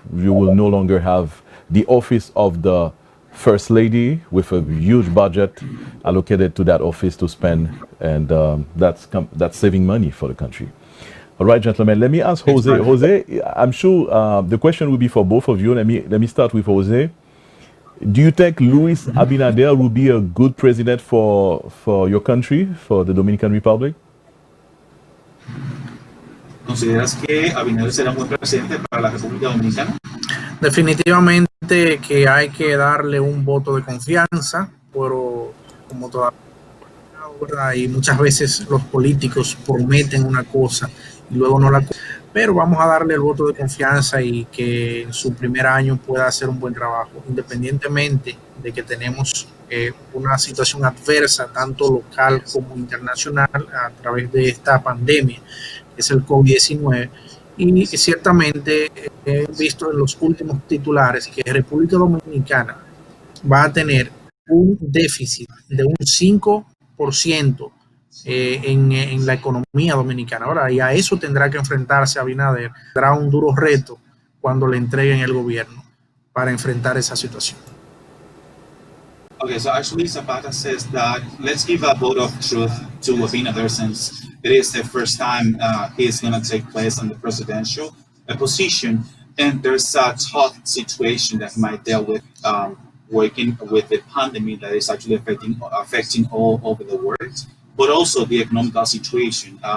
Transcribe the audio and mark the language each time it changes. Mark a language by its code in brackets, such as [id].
[en] You will no longer have the office of the first lady with a huge budget allocated to that office to spend, and that's saving money for the country. All right, gentlemen. Let me ask Jose. Exactly. Jose, I'm sure the question will be for both of you. Let me start with Jose. Do you think Luis Abinader will be a good president for your country, for the Dominican Republic? [es] ¿Consideras que Abinader será un buen presidente para la República Dominicana? Definitivamente que hay que darle un voto de confianza, pero como todavía, ¿verdad? Y muchas veces los políticos prometen una cosa y luego no la cumplen. Pero vamos a darle el voto de confianza y que en su primer año pueda hacer un buen trabajo, independientemente de que tenemos una situación adversa, tanto local como internacional, a través de esta pandemia, que es el COVID-19. Y ciertamente he visto en los últimos titulares que República Dominicana va a tener un déficit de un 5% en la economía dominicana. Ahora, y a eso tendrá que enfrentarse Abinader. Tendrá un duro reto cuando le entreguen el gobierno para enfrentar esa situación. [en] Okay, so actually Zapata says that let's give a vote of truth to Abinader since it is the first time he is going to take place on the presidential position, and there's a tough situation that he might deal with working with the pandemic that is actually affecting all over the world, but also the economical situation.